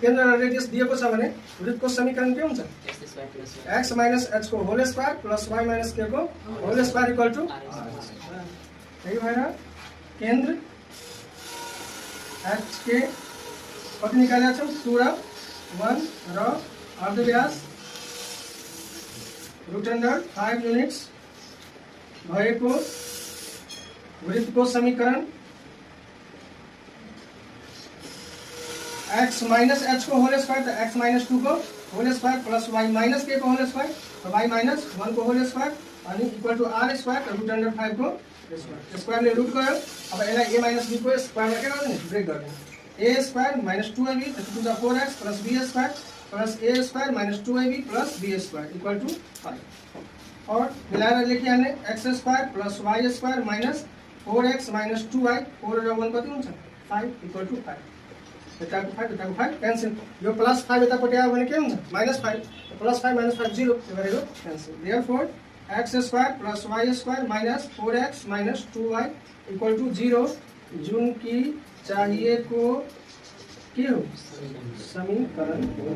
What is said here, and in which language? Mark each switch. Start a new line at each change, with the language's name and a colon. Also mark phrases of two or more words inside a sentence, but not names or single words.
Nepali: केन्द्र र रेडियस दिएको छ भने वृत्तको समीकरण के हुन्छ
English: x minus h
Nepali: को
English: whole square plus y minus k
Nepali: को
English: whole square equal to
Nepali: त्यही भएर केन्द्र h के कति निकालेका छौँ 2 र 1 र अर्धव्यास
English: root under 5 units
Nepali: भएको वृत्तको समीकरण
English: x minus h
Nepali: को
English: whole square
Nepali: तो
English: x minus 2
Nepali: को
English: whole square plus y minus k
Nepali: को
English: whole square
Nepali: तो
English: y minus 1
Nepali: को
English: whole square
Nepali: अनि
English: equal to r square root under 5
Nepali: को स्क्वायर ले रुट गयो। अब यसलाई
English: a minus b
Nepali: को स्क्वायर में के गर्ने ब्रेक गर्ने
English: a square minus 2ab
Nepali: तो 2 4x
English: plus b square plus a square minus 2ab plus b square equal to 5
Nepali: और मिलाएर लेखि हाल्ने
English: x square plus y square minus 4x minus 2y
Nepali: 4 र 1 कति हुन्छ 5
English: equal to 5
Nepali: यताको 5 क्यान्सल यो
English: plus 5
Nepali: यतापट्टि आयो भने के हुन्छ
English: -5 plus 5 minus 5 0
Nepali: त्यो गरेको क्यान्सल देयरफोर
English: x square plus y square minus 4x minus 2y equal to 0
Nepali: जुन कि चाहिएको के हो समीकरण हो।